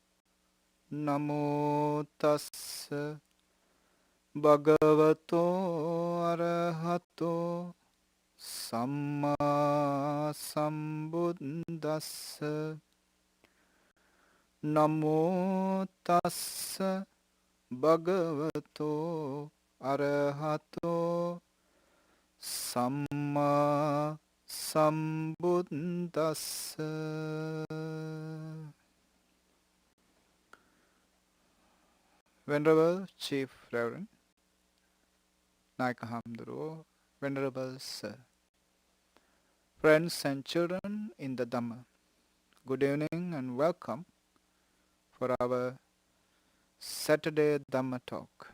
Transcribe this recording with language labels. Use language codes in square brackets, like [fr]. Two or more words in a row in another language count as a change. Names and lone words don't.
[pi] Namo tassa bhagavato arahato samma sambuddhassa. Namo tassa bhagavato arahato samma sambuddhassa. [en] Venerable Chief Reverend Naikahamduro, Venerable Sir, friends and children in the Dhamma, good evening and welcome for our Saturday Dhamma talk.